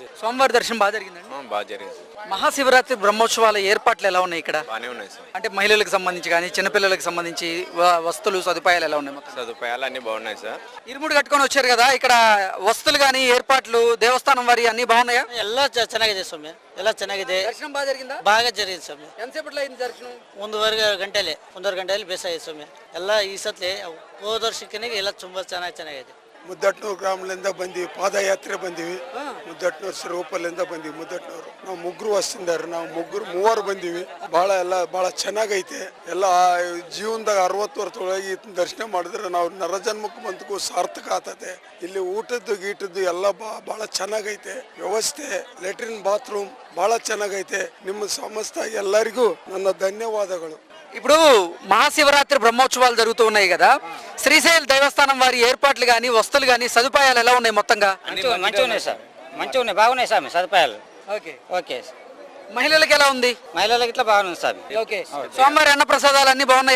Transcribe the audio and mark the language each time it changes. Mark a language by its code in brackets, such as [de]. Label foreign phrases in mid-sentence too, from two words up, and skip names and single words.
[te] స్వామివారి దర్శనం బాగా జరిగిందండి? బాగా జరిగింది. మహాశివరాత్రి బ్రహ్మోత్సవాల ఏర్పాట్లు ఎలా ఉన్నాయి ఇక్కడ? బాగానే ఉన్నాయి సార్. అంటే మహిళలకు సంబంధించి కానీ, చిన్నపిల్లలకు సంబంధించి వస్తువులు, సదుపాయాలు ఎలా ఉన్నాయి? సదుపాయాలు అన్ని బాగున్నాయి సార్. ఇరుముడు కట్టుకొని వచ్చారు కదా, ఇక్కడ వస్తువులు కానీ, ఏర్పాట్లు, దేవస్థానం వారి అన్ని బాగున్నాయా? [kn] ಎಲ್ಲ ಚೆನ್ನಾಗಿದೆ ಸ್ವಾಮಿ, ಎಲ್ಲ ಚೆನ್ನಾಗಿದೆ. [te] దర్శనం బాగా జరిగిందా? బాగా జరిగింది ಸ್ವಾಮಿ. ఎంతసేపట్లో అయింది దర్శనం? [kn] ಒಂದೂವರೆ ಗಂಟೆಯಲ್ಲಿ ಬೇಸಾಗಿದೆ ಸ್ವಾಮಿ. ಎಲ್ಲ ಈ ಸತ್ಲಿ ಹೋದ ವರ್ಷಕ್ಕೆ ಎಲ್ಲ ತುಂಬಾ ಚೆನ್ನಾಗಿದೆ. ಮುದ್ದಟ್ನೂರು ಗ್ರಾಮದಿಂದ ಬಂದಿವಿ, ಪಾದಯಾತ್ರೆ ಬಂದಿವಿ. ಮುದ್ದಟ್ನೂರು ಸ್ವರೂಪಲ್ಲಿಂದ ಬಂದಿವಿ. ಮುದ್ದಟ್ನೂರು ನಾವು ಮುಗ್ಗರು ವಸ್ತಿಂದಾರ, ನಾವು ಮೂವರು ಬಂದಿವಿ. ಬಹಳ ಚೆನ್ನಾಗೈತೆ. ಎಲ್ಲ ಜೀವನದಾಗ 60 ವರ್ಷದೊಳಗೆ ದರ್ಶನ ಮಾಡಿದ್ರೆ ನಾವು ನರಜನ್ಮಕ್ಕೆ ಬಂದಕ್ಕೂ ಸಾರ್ಥಕ ಆಗ್ತದೆ. ಇಲ್ಲಿ ಊಟದ್ದು ಗೀಟದ್ದು ಎಲ್ಲ ಬಹಳ ಚೆನ್ನಾಗೈತೆ. ವ್ಯವಸ್ಥೆ, ಲೆಟ್ರಿನ್, ಬಾತ್ರೂಮ್ ಬಹಳ ಚೆನ್ನಾಗೈತೆ. ನಿಮ್ಮ ಸಂಸ್ಥೆ ಎಲ್ಲರಿಗೂ ನನ್ನ ಧನ್ಯವಾದಗಳು. [te] ఇప్పుడు మహాశివరాత్రి బ్రహ్మోత్సవాలు జరుగుతూ ఉన్నాయి కదా, శ్రీశైల దేవస్థానం వారి ఏర్పాట్లు కానీ, వస్తువులు కానీ, సదుపాయాలు ఎలా ఉన్నాయి? మొత్తంగా మంచిగా ఉన్నాయి సార్. మంచిగా ఉన్నాయి, బాగున్నాయి స్వామి సదుపాయాలు. ఓకే. మహిళలకు ఎలా ఉంది? మహిళలకు ఇట్లా బాగున్నాయి స్వామి. ఓకే. స్వామివారి అన్న ప్రసాదాలు అన్ని బాగున్నాయా?